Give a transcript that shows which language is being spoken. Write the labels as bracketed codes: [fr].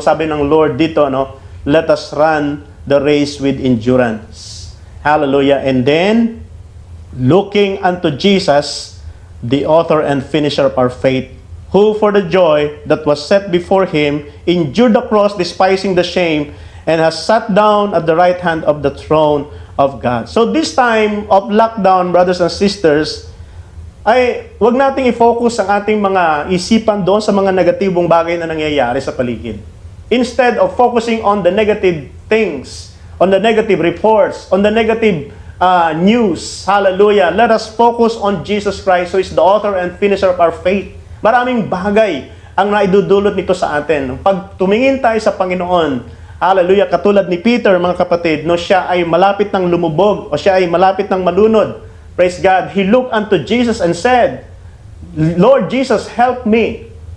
[tl] Sabi ng Lord dito, [en] let us run the race with endurance. Hallelujah. And then, looking unto Jesus, the author and finisher of our faith, who for the joy that was set before him endured the cross, despising the shame, and has sat down at the right hand of the throne of God. So this time of lockdown, brothers and sisters, [tl] ay wag nating i-focus ang ating mga isipan doon sa mga negatibong bagay na nangyayari sa paligid. [en] Instead of focusing on the negative things, on the negative reports, on the negative news, hallelujah, let us focus on Jesus Christ, who is the author and finisher of our faith. [tl] Maraming bagay ang naidudulot nito sa atin. Pag tumingin tayo sa Panginoon, hallelujah, katulad ni Peter, mga kapatid, siya ay malapit ng lumubog o siya ay malapit ng malunod. [en] Praise God. He looked unto Jesus and said, Lord Jesus, help me.